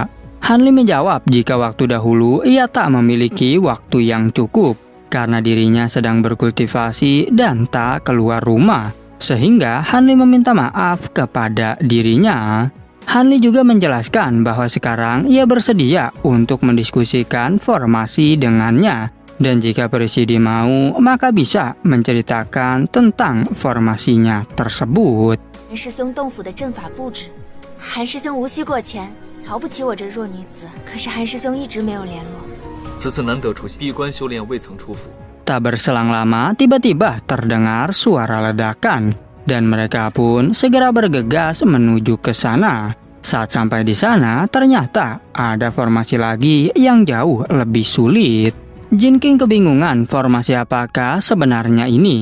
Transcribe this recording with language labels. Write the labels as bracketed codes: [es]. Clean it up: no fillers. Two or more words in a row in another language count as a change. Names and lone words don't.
[id] Hanli menjawab jika waktu dahulu ia tak memiliki waktu yang cukup karena dirinya sedang berkultivasi dan tak keluar rumah, sehingga Hanli meminta maaf kepada dirinya. Hanli juga menjelaskan bahwa sekarang ia bersedia untuk mendiskusikan formasi dengannya, dan jika Presidi mau, maka bisa menceritakan tentang formasinya tersebut. [zh] 韩师兄洞府的阵法布置，韩师兄无需过钱，瞧不起我这弱女子。可是韩师兄一直没有联络。此次难得出席，闭关修炼未曾出府。 [id] Tak berselang lama, tiba-tiba terdengar suara ledakan, dan mereka pun segera bergegas menuju ke sana. Saat sampai di sana, ternyata ada formasi lagi yang jauh lebih sulit. Jin King kebingungan formasi apakah sebenarnya ini.